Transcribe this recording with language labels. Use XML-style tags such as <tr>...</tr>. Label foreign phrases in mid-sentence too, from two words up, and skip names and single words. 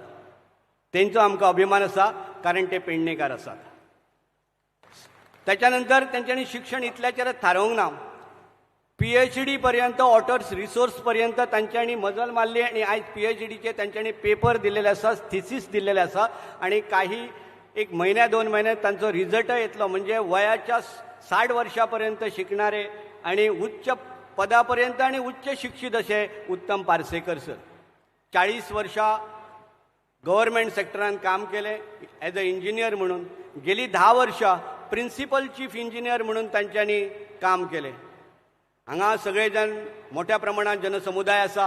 <kok>तेंचो आमकां अभिमान आसा कारण ते पेडणेकार आसात. त्याच्यानंतर तेंच्यांनी शिक्षण इतल्याचेरच थारोवंक ना. PhD पर्यंत ऑटर्स रिसोर्स पर्यंत तांच्यांनी मजल मारली आणि आयज PhDचे तांच्यांनी पेपर दिलेले आसा, थिसीस दिलेले आसा आणि काही एक महिन्या 2 महिन्यात तांचो रिझल्ट येतलो.</kok> <mr>म्हणजे वयाच्या 60 वर्षापर्यंत शिकणारे आणि उच्च पदापर्यंत आणि उच्च शिक्षित असे उत्तम पार्सेकर सर.</mr> <kok>40 वर्षां गव्हर्मेंट सेक्टरान काम केले</kok> <en>as a engineer</en> <kok>म्हणून. गेली 10 वर्षां प्रिन्सिपल चीफ इंजिनियर म्हणून तांच्यांनी काम केले. हांगा सगळे जण मोठ्या प्रमाणात जनसमुदाय आसा.</kok>